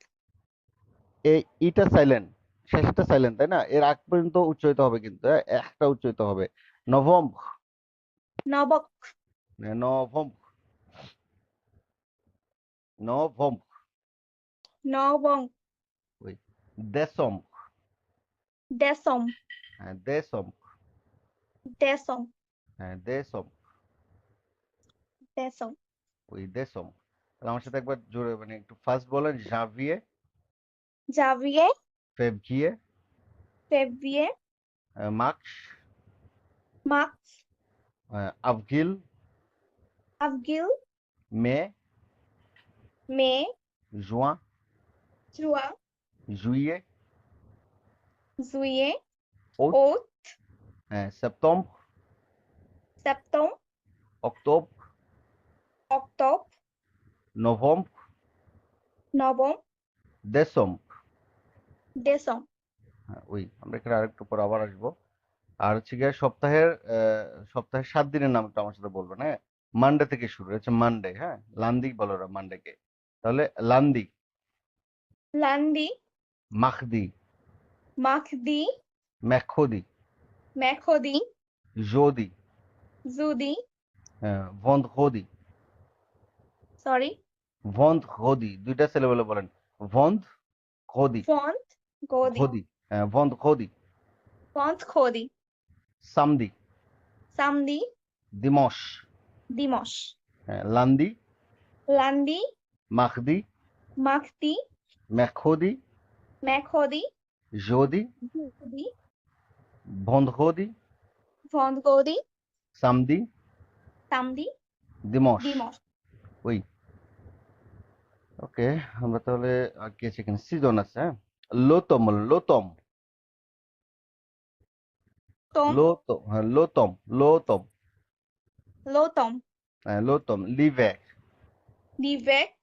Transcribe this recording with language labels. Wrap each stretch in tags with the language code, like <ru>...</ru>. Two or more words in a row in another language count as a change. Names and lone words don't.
<bn>এই ইটা সাইলেন্ট শেষটা সাইলেন্ট তাই না এর আগ পর্যন্ত উচ্চারিত হবে কিন্তু একটা উচ্চারিত হবে নভেম্বর</bn> <fr>Novembre.</fr> <bn>নভেম্বর নভেম্বর</bn> <fr>Novembre. ওই décembre Décembre. হ্যাঁ décembre Décembre. হ্যাঁ décembre Décembre.</fr> <bn>ওই décembre তাহলে আমার সাথে একবার জোরে মানে একটু ফাস্ট বলেন janvier</bn> <fr>Janvier. février Février. mars Mars. avril Avril. mai Mai. juin Juin. juillet Juillet. août Août. septembre Septembre. octobre Octobre. novembre Novembre. décembre Décembre.</fr> <bn>ওই আমরা এখানে আরেকটু পর আবার আসবো আর হচ্ছে গিয়ে সপ্তাহের 7 দিনের নামটা আমার সাথে বলবেন হ্যাঁ মানডে থেকে শুরু হচ্ছে মানডে হ্যাঁ লান্দি বলো ওরা মানডেকে তাহলে লান্দি</bn> <fr>Lundi. মাখদি Mardi. mercredi Mercredi. jeudi Jeudi. vendredi Sorry.</fr> <bn>vendredi দুইটা সিলেবলে বলেন vendredi</bn> <fr>Vendredi. vendredi Vendredi. samedi Samedi. dimanche Dimanche. lundi Lundi. mardi Mardi. mercredi Mercredi. jeudi Jeudi. vendredi Vendredi. samedi Samedi. dimanche Dimanche.</fr> <bn>ওই ওকে আমরা তাহলে আর কি আছে এখানে সিজন আছে হ্যাঁ</bn> <fr>l'automne l'automne Tom. লোতম L'automne. লোতম L'hiver.</fr>